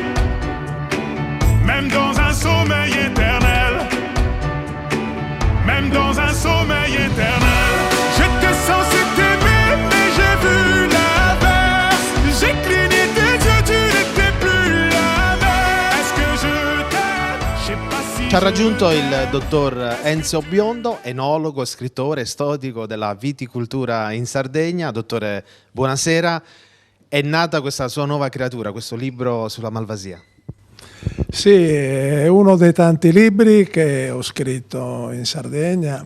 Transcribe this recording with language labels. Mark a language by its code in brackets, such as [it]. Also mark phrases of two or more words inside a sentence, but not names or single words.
[fr] Même dans un sommeil éternel. Même dans un sommeil éternel. J'étais censé t'aimer mais j'ai vu l'inverse. J'ai cligné tes yeux, tu n'étais plus la même. Est-ce que je t'aime? Je sais pas si [it] Ci ha raggiunto il dottor Enzo Biondo, enologo, scrittore, storico della viticoltura in Sardegna. Dottore, buonasera. È nata questa sua nuova creatura, questo libro sulla Malvasia? Sì, è uno dei tanti libri che ho scritto in Sardegna.